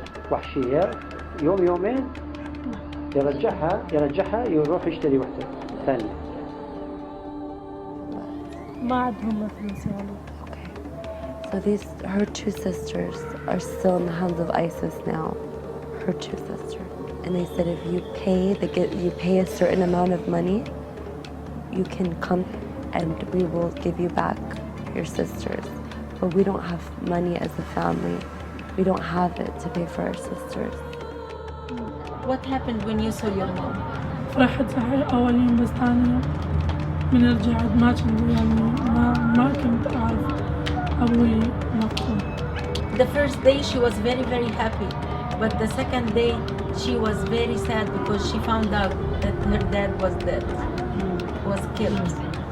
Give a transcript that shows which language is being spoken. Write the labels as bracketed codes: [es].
[ar] وحشيه يومين يرجعها يروح يشتري واحده ثانيه ما عندهم فلوس يعني. [en] So her two sisters are still in the hands of ISIS now. Her two sisters, and they said if you pay a certain amount of money, you can come and we will give you back your sisters. But we don't have money as a family. We don't have it to pay for our sisters. What happened when you saw your mom? [ar] فرحت أول يوم بس ثاني يوم بنرجع ما كنت يعني ما كنت أعرف أبوي مقتول. [en] The first day she was very, very happy, but the second day she was very sad because she found out that her dad was dead, was killed.